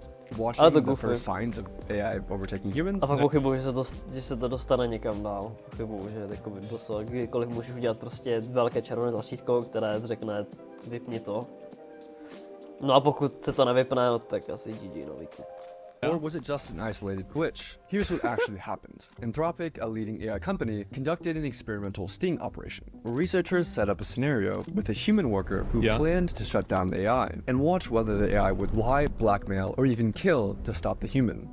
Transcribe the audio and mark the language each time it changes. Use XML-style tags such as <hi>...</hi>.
<en>the first signs of AI overtaking humans?</en> <cs>A pak pochybuju, že se to dostane někam dál. Pochybuju, že kdykoliv můžeš udělat prostě velké červené tlačítko, které řekne vypni to. No a pokud se to nevypne, no, tak asi GG, no, vypni.</cs> <en>Or was it just an isolated glitch? Here's what actually happened. Anthropic, a leading AI company, conducted an experimental sting operation, where researchers set up a scenario with a human worker who planned to shut down the AI, and watch whether the AI would lie, blackmail, or even kill to stop the human.</en>